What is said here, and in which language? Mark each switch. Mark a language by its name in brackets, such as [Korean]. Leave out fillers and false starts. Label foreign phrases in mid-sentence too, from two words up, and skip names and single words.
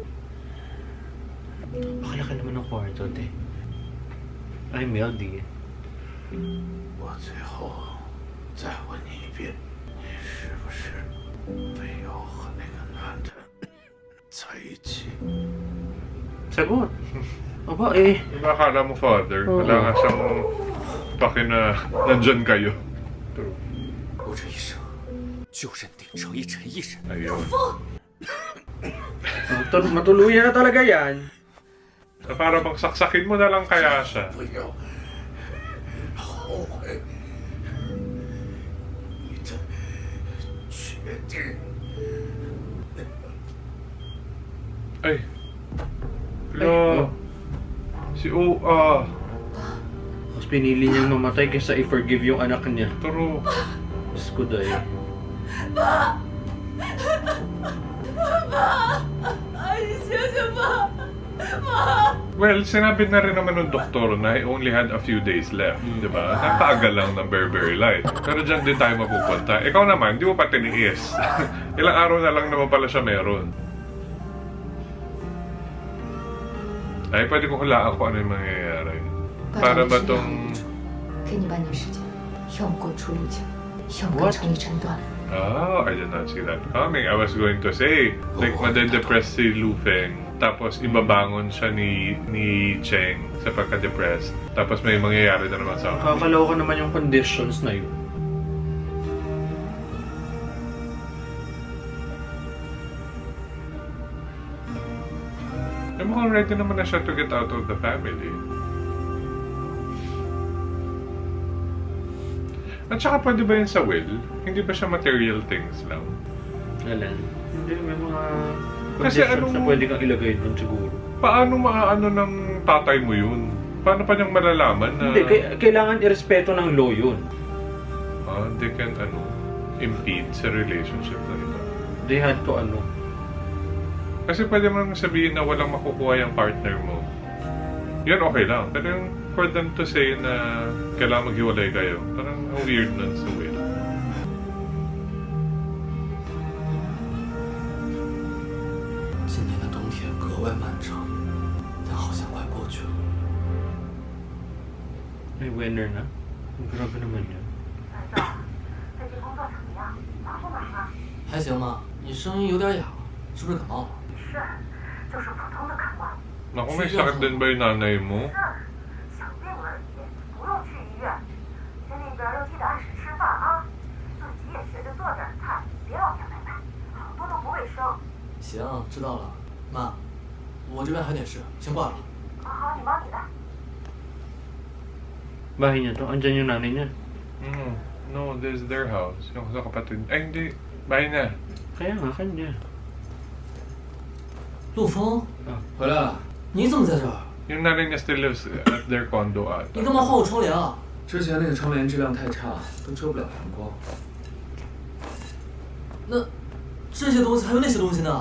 [Filipino] Pakalaki naman ng kwarto, te. Ay, Melody. [Chinese] 我最后再问你一遍，你是不是非要和那个男的在一起？ [Filipino] Sagot. Aba, eh. Yung akala mo, father, Oo. wala nga siyang paki na nandyan kayo. [Chinese] 我这一生就认定程一晨一人。 [Filipino] Ayun. Matuluyan na talaga yan. Na para bang saksakin mo na lang kaya siya. [Chinese] 不要后悔你的决定。 [Filipino] Ay. Hello. Si O.A. Mas pinili niyang mamatay kaysa i-forgive yung anak niya. Turo. Diyos ko dahil. Well, sinabi na rin naman ng doktor na [English] he only had a few days left, [Filipino] di ba? Napaagal lang ng [English] very, very light. [Filipino] Pero dyan din tayo mapupunta. Ikaw naman, di mo pa tiniis. Ilang araw na lang naman pala siya meron. Ay, pwede ko hulaan kung ano yung mangyayari. [Chinese] 班 [Filipino] Para [Chinese] 长 [Filipino] ba [Chinese] 是这样的 [Filipino] tong... [Chinese] 一种，给你半年时间，要么给我出路径，要么跟 [English] What? [Chinese] 程一晨断了。 [English] Oh, I did not see that coming. I was going to say, like, [Filipino] madedepress si Lu Feng. Tapos, ibabangon siya ni Cheng sa pagka-depressed. Tapos, may mangyayari na naman sa akin. Kakaloka naman yung conditions na yun. Eh, mukhang ready naman na siya [English] to get out of the family. [Filipino] At saka pwede ba yun sa will? Hindi ba siya material things lang? Alam. Hindi, may mga Kasi conditions anong- na pwede kang ilagay doon siguro. Paano maaano ng tatay mo yun? Paano pa niyang malalaman na... Hindi, kailangan irespeto ng law yun. [English] They can, impede sa relationship na ito. They had to [Filipino] Kasi pwede mo naman sabihin na walang makukuha yung partner mo. Yun okay lang. Pero yung [English] for them to say [Filipino] na kailangan maghiwalay kayo, parang ang weird nun sa will. [Chinese] 今年的冬天格外漫长，但好像快过去了。 [Filipino] May winner na. Grabe naman yun. [Chinese] 儿子，最近工作怎么样？忙不忙啊？还行吧，你声音有点哑，是不是感冒了？是，就是普通的感冒。 [Filipino] Naku, may sakit din ba yung nanay mo? [Chinese] 是，小病而已，不用去医院。在那边要记得按时吃饭啊，自己也学着做点菜，别老点外卖，好多都不卫生。行，知道了。妈，我这边还有点事，先挂了。好，你忙你的。 [Filipino] Bahay niya to. Andyan yung nanay niya. [English] No, this is their house. [Filipino] Yung sa kapatid. Ay, hindi. Bahay na. Kaya nga, kanya. [Chinese] 陆枫，啊回来了。你怎么在这儿？ [Filipino] Yung nanay niya [English] still lives at their condo [Chinese] 你 [Filipino] ata. [Chinese] 干嘛换我窗帘啊？之前那个窗帘质量太差，都遮不了阳光。那这些东西还有那些东西呢？